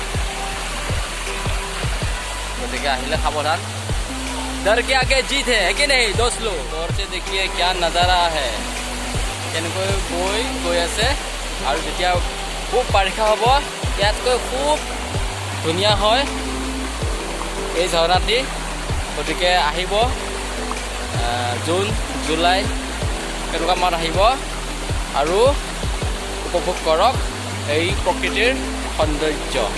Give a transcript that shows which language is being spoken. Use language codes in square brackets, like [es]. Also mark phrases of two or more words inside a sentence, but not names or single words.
[as] গতিকে আহিলে সাৱধান [hi] डर के आगे जीत है कि नहीं दोस्त लोग और से देखिए क्या नजारा है [as] কেনেকৈ গৈ আছে আৰু যেতিয়া খুব বাৰিষা হ'ব ইয়াতকৈ খুব ধুনীয়া হয় এই ঝৰ্ণাটি গতিকে আহিব জুন জুলাই এনেকুৱা মাহত আহিব আৰু উপভোগ কৰক এই প্ৰকৃতিৰ সৌন্দৰ্য